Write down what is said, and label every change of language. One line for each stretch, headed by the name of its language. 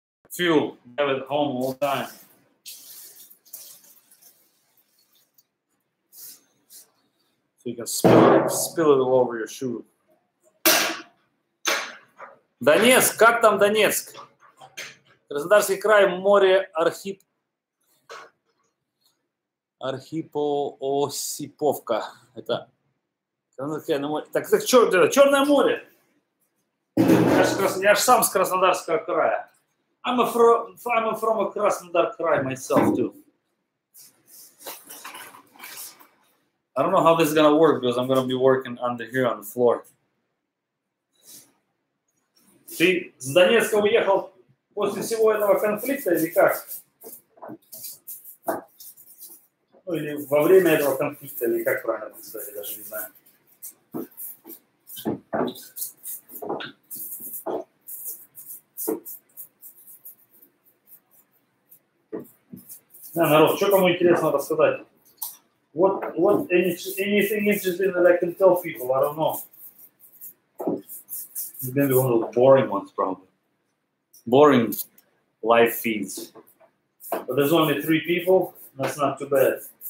English: Fuel, have it at home all the time. So you can spill it all over your shoe.
Russian: Донецк, как там Донецк? Краснодарский край, море Архипоосиповка. Это так что это? Черное море. Я ж сам с Краснодарского края.
English: I'm from a Krasnodar Krai myself too. I don't know how this is gonna work because I'm gonna be working here on the floor.
Russian: Ты с Донецка уехал после всего этого конфликта или как? Ну или во время этого конфликта, или как правильно сказать, я даже не знаю. Народ, что кому интересно рассказать?
English: What anything interesting that I can tell people? I don't know. It's gonna be one of the boring ones, probably. Boring live feeds. But there's only 3 people. That's not too bad.